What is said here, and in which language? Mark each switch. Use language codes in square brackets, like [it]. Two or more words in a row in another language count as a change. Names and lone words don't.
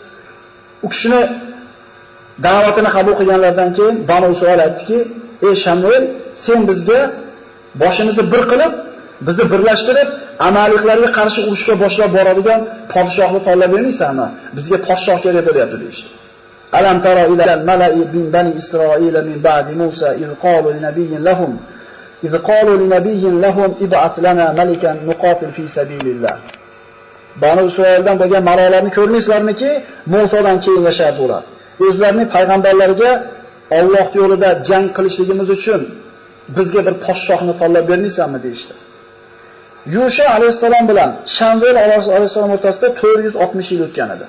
[uz] U kishini da'vatini qabul qilganlardan keyin Banu Isroil aytdiki: "Ey Shamuel, sen bizga boshimizni bir qilib, bizni birlashtirib, amaliklarga qarshi urushga boshlab boradigan podshohni tanlab bermaysanmi? Bizga podshoh kerak bo'lyapti" deydi. [ar] ألم تر إلى الملإ من بني إسرائيل من بعد موسى إذ قالوا لنبي لهم ابعث لنا ملكا نقاتل في سبيل الله. [uz] Banu Isroildan bo'lgan malolarni ko'rmaysizlarmiki, Musodan keyin yashardi ular. O'zlarining payg'ambarlariga Alloh yo'lida jang qilishligimiz uchun bizga bir podshohni tanlab bermaysanmi deydi. Yusha alayhisalom bilan Shamuel alayhisalom o'rtasida 460 yil o'tgan edi.